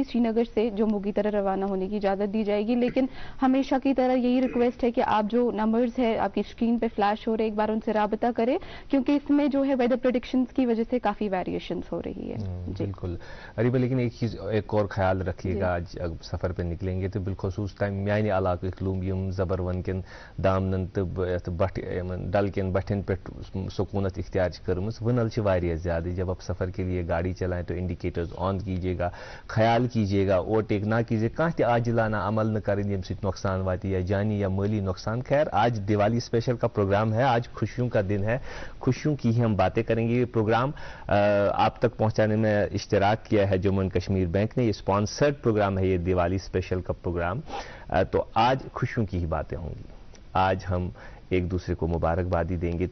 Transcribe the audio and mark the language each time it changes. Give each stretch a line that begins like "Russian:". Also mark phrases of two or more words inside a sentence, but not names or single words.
Urdu: سری نگر سے جموں کی طرح روانہ ہونے کی اجازت دی جائے گی، لیکن ہمیشہ کی طرح یہی ریکویسٹ ہے کہ آپ جو نمبرز ہے آپ کی اسکرین پہ فلیش ہو رہے، ایک بار ان سے رابطہ کریں، کیونکہ اس میں جو ہے
English: weather predictions
Urdu: کی وجہ سے کافی ویریشنز ہو رہی ہے۔ بالکل اریبہ، لیکن ایک چیز ایک اور خیال رکھیے گا، آج سفر پہ نکلیں گے تو بالخصوص
Kashmiri: تم میانہ علاقہ لوم یم زبروان کن دامنن تو ڈل کن بٹھن پہ سکونت اختیار کرمز، ونل واریاہ زیادہ۔
Urdu: جب آپ سفر کے لیے گاڑی چلائیں تو انڈیکیٹرز آن کیجیے گا، خیال کیجیے گا، اوورٹیک نہ کیجیے، کہاں تہ عاجلانہ عمل نہ کریں
Kashmiri: یم سۭتۍ نقصان واتی،
Urdu: یا جانی یا مالی نقصان۔ خیر، آج دیوالی اسپیشل کا پروگرام ہے، آج خوشیوں کا دن ہے، خوشیوں کی ہی ہم باتیں کریں گے۔ یہ پروگرام آپ تک پہنچانے میں اشتراک کیا ہے جموں اینڈ کشمیر بینک نے، یہ
English: sponsored program
Urdu: ہے یہ دیوالی اسپیشل کا پروگرام۔ تو آج خوشیوں کی ہی باتیں ہوں گی، آج ہم ایک دوسرے کو مبارکبادی دیں گے۔